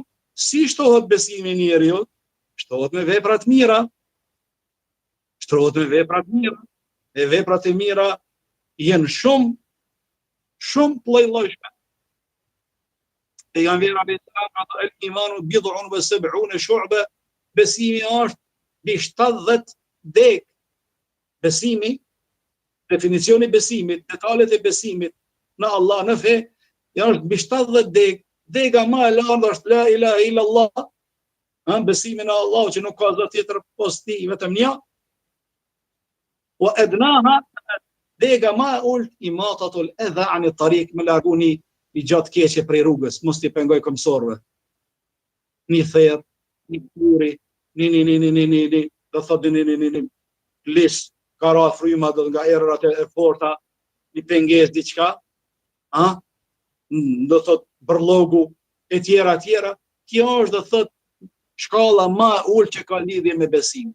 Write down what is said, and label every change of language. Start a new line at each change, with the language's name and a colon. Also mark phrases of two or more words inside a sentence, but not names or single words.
Albanian: Si shtohet besimi i njeriu? Shtohet me vepra të mira. Shtohet me vepra të mira. E veprat e mira janë shumë lloj-llojshme. Pejgamberi
Arabic: عليه السلام
Albanian: thotë
Arabic: الإيمان بضع وسبعون شعبة,
Albanian: besimi është mbi 70 deg. Besimi, definicioni i besimit, detalet e besimit në Allah, në fe, janë mbi 70 deg. Dega më e lartë është
Arabic: لا إله إلا الله,
Albanian: besimi në Allah që nuk ka zot tjetër posa ti, vetëm një.
Arabic: وأدناها,
Albanian: dega më e ulët,
Arabic: إماطة الأذى عن الطريق,
Albanian: me larguni i gjatë keqe prej rrugës, mos t'i pengoj këmsorve. Një therr, një puri, një, do thotë një lis, kara fryma do nga errat e forta, një pengesë diçka, do thotë bërlogu, e tjera, kjo është do thotë shkalla më e ulët që ka lidhje me besim.